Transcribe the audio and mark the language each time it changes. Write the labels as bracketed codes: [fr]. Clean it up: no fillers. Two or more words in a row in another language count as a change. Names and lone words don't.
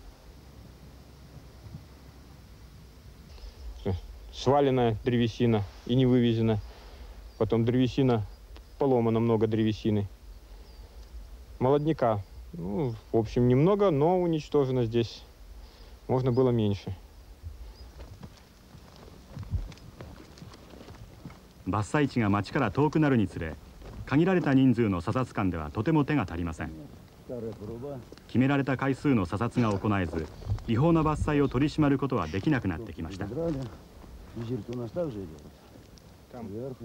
[ru] Сваленная древесина и не вывезена. Потом древесина, поломано много древесины. Молодняка, ну, в общем, немного, но уничтожено здесь. Можно было меньше. [ja] 伐採地が町から遠くなるにつれ、限られた人数の査察官ではとても手が足りません。決められた回数の査察が行えず、違法な伐採を取り締まることはできなくなってきました。 [ru] Визир-то у нас также идет. Там вверху.